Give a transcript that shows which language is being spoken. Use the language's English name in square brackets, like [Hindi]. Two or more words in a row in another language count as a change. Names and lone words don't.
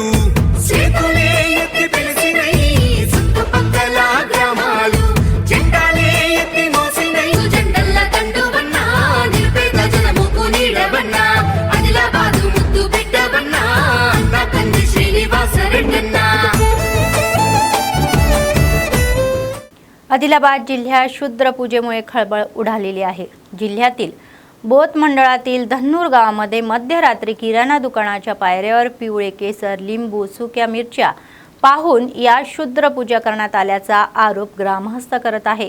[Telugu] చేతులే ఎత్తి పిలిచినై చుట్టుపక్కల గ్రామాలు, జెండాలే ఎత్తి మోసినై, జెండల్ల దండువన్నా, నిరుపేద జనముకు నీడవన్నా, ఆదిలాబాదు ముద్దు బిడ్డవన్నా, అన్నా కంది శ్రీనివాస రెడ్డన్నా. [Marathi] आदिलाबाद जिल्ह्यात शूद्र पूजेमुळे खळबळ उडालेली आहे. जिल्ह्यातील बोत मंडळातील धन्नूर गावामध्ये मध्यरात्री किराणा दुकानाच्या पायऱ्यावर पिवळे केसर, लिंबू, सुक्या मिरच्या पाहून या शूद्र पूजा करण्यात आल्याचा आरोप ग्रामस्थ करत आहे.